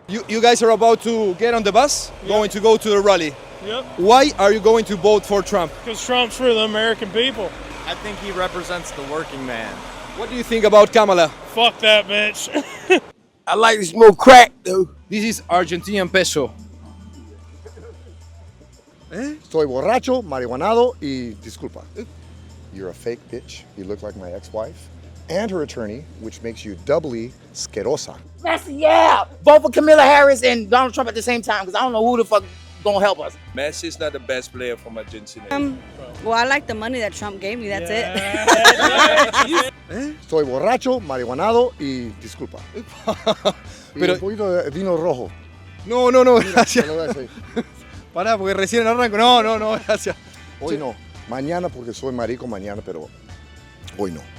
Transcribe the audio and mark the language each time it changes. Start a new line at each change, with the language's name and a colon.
English: You guys are about to get on the bus, going to go to the rally. Yep. Why are you going to vote for Trump? Because Trump's for the American people. I think he represents the working man. What do you think about Kamala? Fuck that bitch. I like to smoke crack, though. This is Argentinian peso.
Spanish: Estoy borracho, marihuanado y disculpa.
English: You're a fake bitch. You look like my ex-wife. And her attorney, which makes you doubly skerosa. Yeah! Vote for Kamala Harris and Donald Trump at the same time, because I don't know who the fuck gonna help us. Messi is not the best player from Argentina. Well, I like the money that Trump gave me, that's it.
Spanish: Estoy borracho, marihuanado y disculpa. Pero- Y un poquito de vino rojo. No, no, no, Mira, gracias. te lo voy a decir. Pará, porque recién arranco. No, no, no, gracias. Hoy no. Mañana porque soy marico mañana, pero hoy no.